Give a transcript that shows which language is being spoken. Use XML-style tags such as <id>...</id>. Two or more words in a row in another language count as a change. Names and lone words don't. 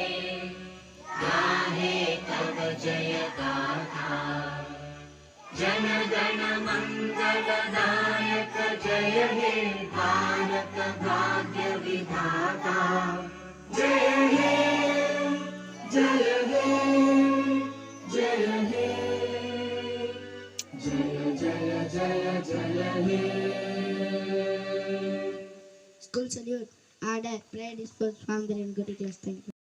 <bn>গাহে তব জয় গাথা জন গণ মঙ্গলদায়ক জয় হে ভারত ভাগ্য বিধাতা জয় হে জয় হে জয় হে জয় জয় জয় জয় হে</bn> <en>School salute. Order. Prayer dispersed from the good class. Thank you.</en>